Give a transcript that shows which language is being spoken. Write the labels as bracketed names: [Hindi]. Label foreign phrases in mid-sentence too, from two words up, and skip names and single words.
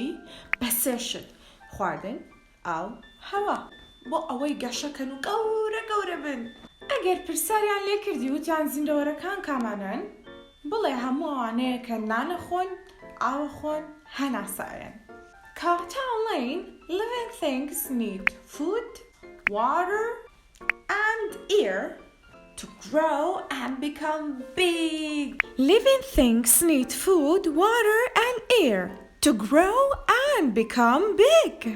[Central Kurdish] بە سێ شت: خواردن، ئاو، هەوا، بۆ ئەوەی گەشەکەن و گەورە بن. ئەگەر پرسیاریان لێ کردی وتیان زیندەوەرەکان کامانن، بڵێ هەموو ئەوانەیە کە نانەخۆن، ئاوەخۆن، هەناسایەن. کاتە ئەڵێین [English] living things need food, water, and air to grow and become big. Living things need food, water, and air to grow and become big.